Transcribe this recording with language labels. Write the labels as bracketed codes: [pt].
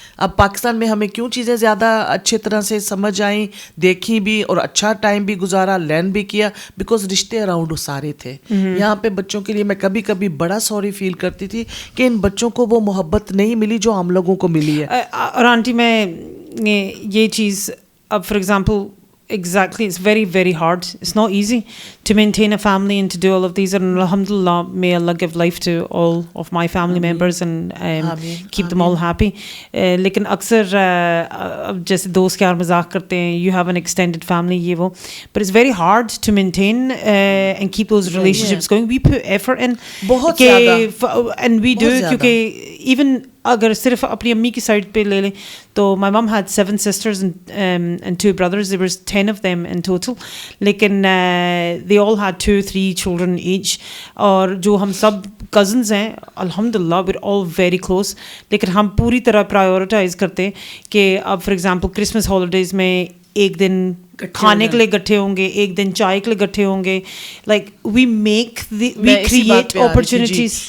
[ur] اب پاکستان میں ہمیں کیوں چیزیں زیادہ اچھے طرح سے سمجھ آئیں, دیکھی بھی اور اچھا ٹائم بھی گزارا, لرن بھی کیا, بیکاز رشتے اراؤنڈ سارے تھے. یہاں پہ بچوں کے لیے میں کبھی کبھی بڑا سوری فیل کرتی تھی کہ ان بچوں کو وہ محبت نہیں ملی جو ہم لوگوں کو ملی ہے. اور آنٹی میں یہ چیز اب [en] For example exactly, it's very, very hard. It's not easy to maintain a family and to do all of these, and alhamdulillah, may Allah give life to all of my family members and keep them all happy. [ur] لیکن اکثر جیسے دوست یار مذاق کرتے ہیں, [en] you have an extended family, [ur] یہ وہ, [en] but it's very hard to maintain and keep those relationships going. We put effort in [ur] بہت زیادہ, [en] and we do, [ur] کیونکہ even اگر صرف اپنی امی کی سائڈ پہ لے لیں تو [en] my mom had 7 sisters and 2 brothers. There was 10 of them in total. لیکن they all had 2-3 children each. [ur] اور جو ہم سب cousins ہیں الحمدللہ [en] we're all very close. [ur] لیکن ہم پوری طرح prioritize کرتے کہ اب [en] for example Christmas holidays [ur] میں ایک دن کھانے کے لیے گٹھے ہوں گے, ایک دن چائے کے لیے گٹھے ہوں گے, [en] Like we create opportunities.